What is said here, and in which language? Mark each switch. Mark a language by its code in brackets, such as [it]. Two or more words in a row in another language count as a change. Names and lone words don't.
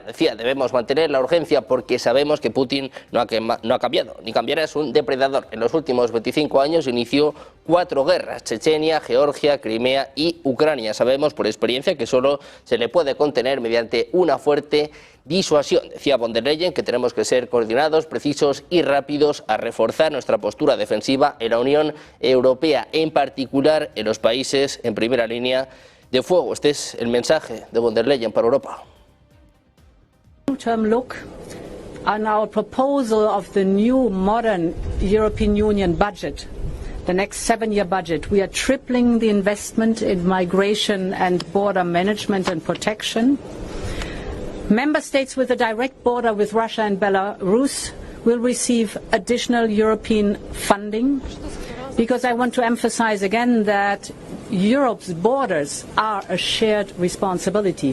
[es] Decía, debemos mantener la urgencia porque sabemos que Putin no ha cambiado, ni cambiará, es un depredador. En los últimos 25 años inició 4 guerras: Chechenia, Georgia, Crimea y Ucrania. Sabemos por experiencia que solo se le puede contener mediante una fuerte disuasión. Decía von der Leyen que tenemos que ser coordinados, precisos y rápidos a reforzar nuestra postura defensiva en la Unión Europea, en particular en los países en primera línea de fuego. Este es el mensaje de von der Leyen para Europa. [en] Long-term look on our proposal of the new modern European Union budget, the next 7-year budget. We are tripling the investment in migration and border management and protection. Member states with a direct border with Russia and Belarus will receive additional European funding, because I want to emphasize again that Europe's borders are a shared responsibility.